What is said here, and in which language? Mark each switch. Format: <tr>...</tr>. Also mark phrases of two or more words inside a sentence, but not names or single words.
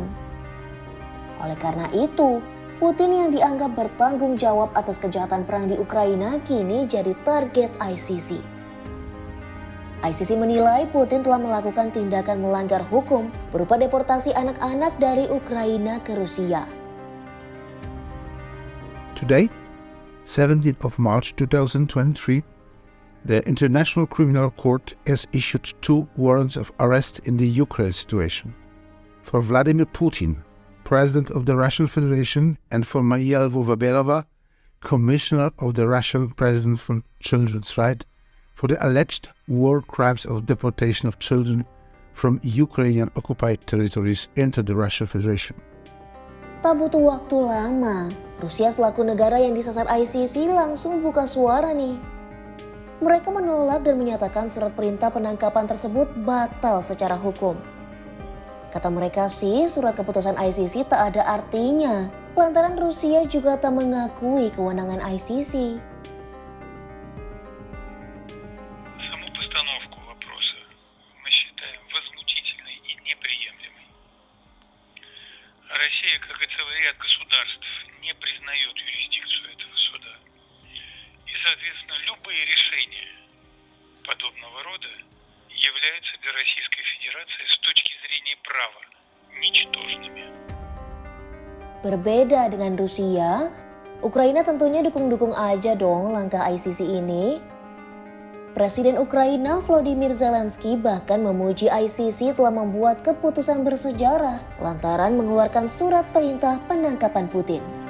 <id>Oleh karena itu, Putin yang dianggap bertanggung jawab atas kejahatan perang di Ukraina kini jadi target ICC. ICC menilai Putin telah melakukan tindakan melanggar hukum berupa deportasi anak-anak dari Ukraina ke Rusia.</id> <en>Today, 17th of March 2023, the International Criminal Court has issued 2 warrants of arrest in the Ukraine situation. For Vladimir Putin, President of the Russian Federation, and for Maria Lvova-Belova, Commissioner of the Russian President for Children's Rights, for the alleged war crimes of deportation of children from Ukrainian occupied territories into the Russian Federation.</en> <id>Tak butuh waktu lama, Rusia selaku negara yang disasar ICC langsung buka suara nih. Mereka menolak dan menyatakan surat perintah penangkapan tersebut batal secara hukum. Kata mereka sih, surat keputusan ICC tak ada artinya, lantaran Rusia juga tak mengakui kewenangan ICC.</id> <ru>Саму постановку вопроса мы считаем возмутительной и неприемлемой. Россия, как и целый ряд государств, не признает юрисдикцию этого суда. И, соответственно, любые решения подобного рода являются для Российской Федерации с точки зрения права ничтожными.</ru> <id>Berbeda dengan Rusia, Ukraina tentunya dukung-dukung aja dong langkah ICC ini. Presiden Ukraina Volodymyr Zelensky bahkan memuji ICC telah membuat keputusan bersejarah lantaran mengeluarkan surat perintah penangkapan Putin.</id>